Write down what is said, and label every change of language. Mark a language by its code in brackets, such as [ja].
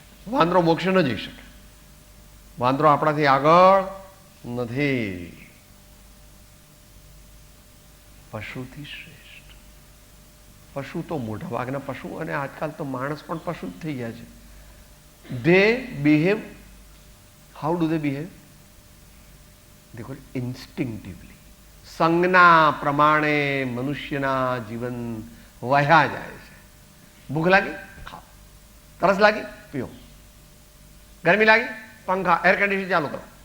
[gu] વાંદરો મોક્ષે ન જઈ શકે. વાંદરો આપણાથી આગળ નથી. પશુથી શ્રેષ્ઠ. પશુ તો મોટા ભાગના પશુ, અને આજકાલ તો માણસ પણ પશુ જ થઈ ગયા છે. [en] they behave, how do they behave? They call instinctively. [gu] સંજ્ઞા પ્રમાણે મનુષ્યના જીવન વહ્યા જાય છે. ભૂખ લાગી, ખાઓ. તરસ લાગી, પીઓ. ગરમી લાગી, પંખા, એર કન્ડિશન ચાલુ કરો.